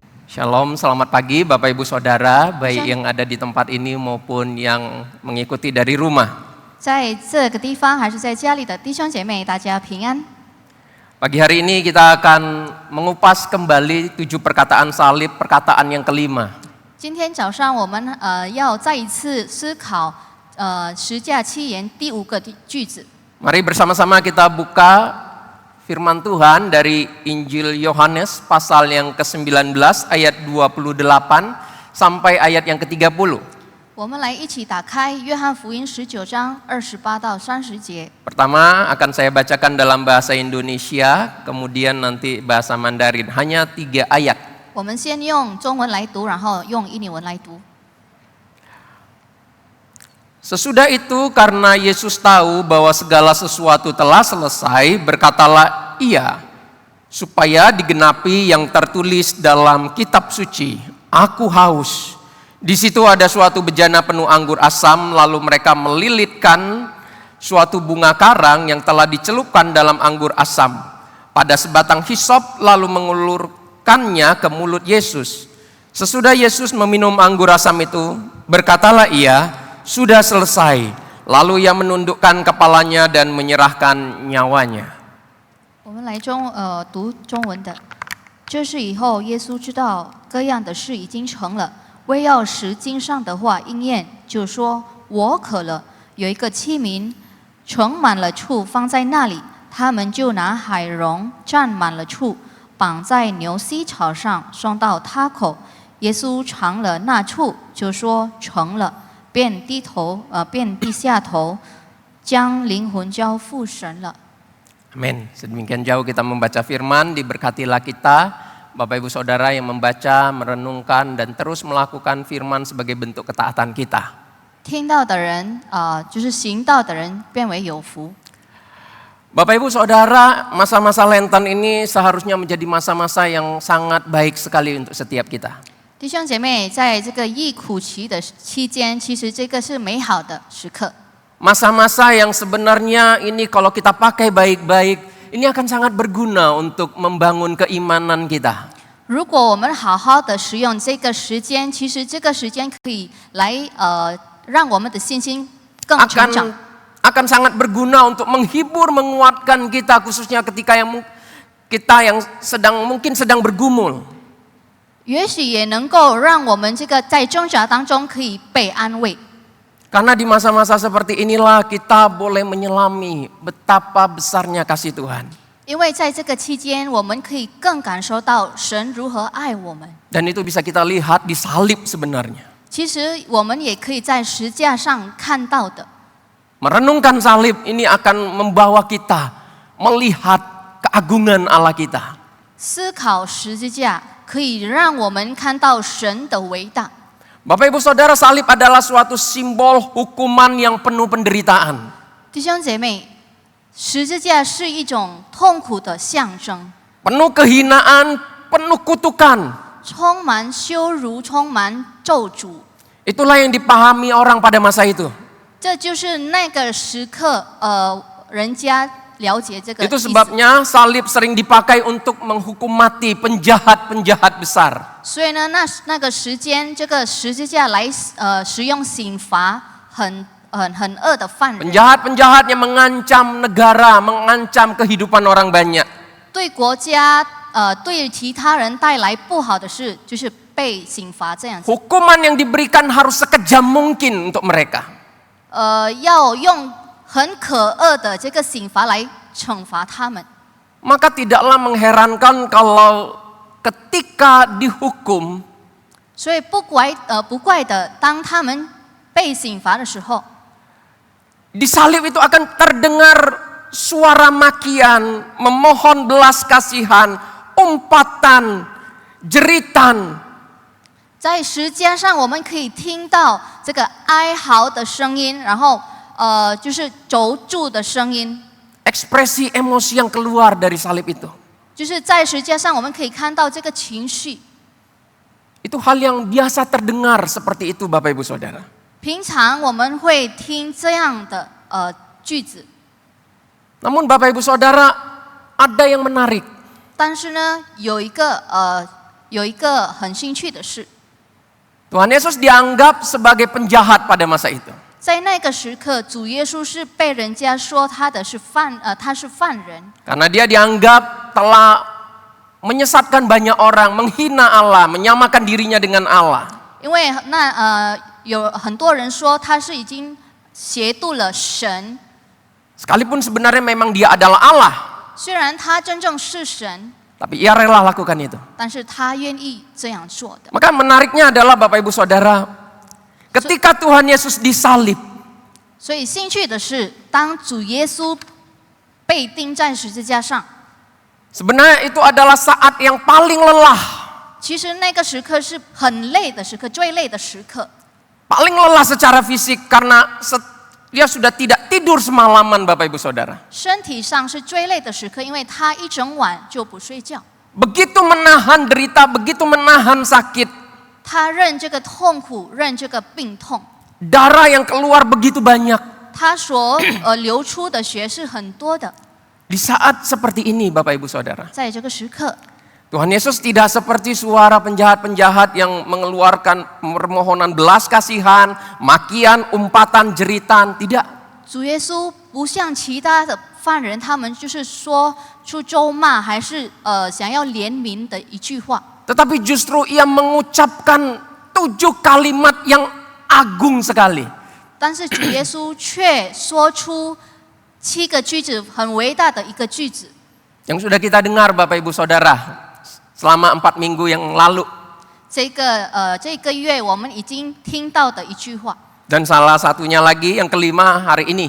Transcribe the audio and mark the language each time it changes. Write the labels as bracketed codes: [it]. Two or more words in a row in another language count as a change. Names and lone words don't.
[id] Shalom, selamat pagi Bapak Ibu Saudara, baik yang ada di tempat ini maupun yang mengikuti dari rumah. [zh] 在这个地方还是在家里的弟兄姐妹，大家平安。 [id] Pagi hari ini kita akan mengupas kembali 7 perkataan salib, perkataan yang kelima. [zh] 今天早上我们要再一次思考十架七言第5个句子。 [id] Mari bersama-sama kita buka firman Tuhan dari Injil Yohanes pasal yang ke-19 ayat 28 sampai ayat yang ke-30. [zh] 我们来一起打开约翰福音19章28到30节。 [id] Pertama akan saya bacakan dalam bahasa Indonesia, kemudian nanti bahasa Mandarin, hanya 3 ayat. [zh] 我们先用中文来读，然后用印尼文来读。 [id] Sesudah itu karena Yesus tahu bahwa segala sesuatu telah selesai, berkatalah ia, supaya digenapi yang tertulis dalam kitab suci, aku haus. Di situ ada suatu bejana penuh anggur asam, lalu mereka melilitkan suatu bunga karang yang telah dicelupkan dalam anggur asam pada sebatang hisop, lalu mengulurkannya ke mulut Yesus. Sesudah Yesus meminum anggur asam itu, berkatalah ia, sudah selesai. Lalu ia menundukkan kepalanya dan menyerahkan nyawanya. [zh] 我们来读中文的。这是以后耶稣知道各样的事已经成了，为要使经上的话应验，就说：我渴了。有一个器皿盛满了醋放在那里，他们就拿海蓉蘸满了醋，绑在牛膝草上，送到他口。耶稣尝了那醋，就说：成了。便低下头，将灵魂交付神了。 [id] Amin. Sedemikian jauh kita membaca firman, diberkatilah kita, Bapak Ibu Saudara yang membaca, merenungkan, dan terus melakukan firman sebagai bentuk ketaatan kita. [zh] 听到的人就是行道的人变为有福。 [id] Bapak Ibu Saudara, masa-masa Lenten ini seharusnya menjadi masa-masa yang sangat baik sekali untuk setiap kita. [zh] 弟兄姐妹，在这个疫苦期的期间，其实这个是美好的时刻。 [id] Masa-masa yang sebenarnya ini kalau kita pakai baik-baik, ini akan sangat berguna untuk membangun keimanan kita. [zh] 如果我们好好的使用这个时间，其实这个时间可以来让我们的信心更成长。 [id] akan sangat berguna untuk menghibur, menguatkan kita, khususnya ketika kita yang mungkin sedang bergumul. [zh] 也许也能够让我们这个在挣扎当中可以被安慰。 [id] Karena di masa-masa seperti inilah kita boleh menyelami betapa besarnya kasih Tuhan. [zh] 因为在这个期间，我们可以更感受到神如何爱我们。 [id] Dan itu bisa kita lihat di salib sebenarnya. [zh] 其实我们也可以在十架上看到的。 [id] Merenungkan salib ini akan membawa kita melihat keagungan Allah kita. [zh] 思考十字架可以让我们看到神的伟大。 [id] Bapak Ibu Saudara, salib adalah suatu simbol hukuman yang penuh penderitaan. [zh] 弟兄姐妹，十字架是一种痛苦的象征， [id] Penuh kehinaan, penuh kutukan. [zh] 充满羞辱，充满咒诅。 [id] Itulah yang dipahami orang pada masa itu. [zh] 这就是那个时刻，人家了解这个意 [id] Itu [zh] 思。 [id] sebabnya salib sering dipakai untuk menghukum mati penjahat-penjahat besar. [zh] 所以呢，那个时间，这个十字架来使用刑罚很恶的犯人， [id] Penjahat-penjahat yang mengancam negara, mengancam kehidupan orang banyak. [zh] 对国家对其他人带来不好的事，就是被刑罚这样子。 [id] Hukuman yang diberikan harus sekejam mungkin untuk mereka. [zh] 要用很可恶的这个刑罚来惩罚他们。 [id] Maka tidaklah mengherankan kalau ketika dihukum, [zh] 所以不怪的，当他们被刑罚的时候， [id] di salib itu akan terdengar suara makian, memohon belas kasihan, umpatan, jeritan. [zh] 在十字架上，我们可以听到这个哀嚎的声音，然后就是咒诅的声音。 [id] Ekspresi emosi yang keluar dari salib itu. [zh] 就是在十字架上，我们可以看到这个情绪。 [id] Itu hal yang biasa terdengar seperti itu Bapak Ibu Saudara. [zh] 平常我们会听这样的句子， [id] Namun Bapak Ibu Saudara, ada yang menarik. [zh] 但是呢，有一个有一个很兴趣的事， [id] Tuhan Yesus dianggap sebagai penjahat pada masa itu. [zh] 在那个时刻，主耶稣是被人家说他是犯人， [id] Karena dia dianggap telah menyesatkan banyak orang, menghina Allah, menyamakan dirinya dengan Allah. [zh] 因为有很多人说他是已经亵渎了神， [id] Sekalipun sebenarnya memang dia adalah Allah, [zh] 虽然他真正是神， [id] tapi ia rela lakukan itu. [zh] 但是他愿意这样做的。 [id] Maka menariknya adalah Bapak Ibu Saudara, ketika Tuhan Yesus disalib, [zh] 所以兴趣的是，当主耶稣被钉在十字架上， [id] sebenarnya itu adalah saat yang paling lelah, [zh] 其实那个时刻是很累的时刻，最累的时刻。 [id] paling lelah secara fisik karena dia sudah tidak tidur semalaman Bapak Ibu Saudara. [zh] 身体上是最累的时刻，因为他一整晚就不睡觉， [id] Begitu menahan derita, begitu menahan sakit, [zh] 他任这个痛苦，任这个病痛， [id] darah yang keluar begitu banyak. [zh] 他所流出的血是很多的。 [id] Di saat seperti ini Bapak Ibu Saudara, [zh] 在这个时刻， [id] Tuhan Yesus tidak seperti suara penjahat-penjahat yang mengeluarkan permohonan belas kasihan, makian, umpatan, jeritan. Tidak. [zh] 主耶稣不像其他的犯人，他们就是说出咒骂，还是想要怜悯的一句话。 [id] Tetapi justru ia mengucapkan 7 kalimat yang agung sekali. [zh] 但是主耶稣却说出7个句子，很伟大的一个句子。 [id] Yang sudah kita dengar Bapak Ibu Saudara selama 4 minggu yang lalu. [zh] 这个月我们已经听到的一句话。 [id] Dan salah satunya lagi yang kelima hari ini.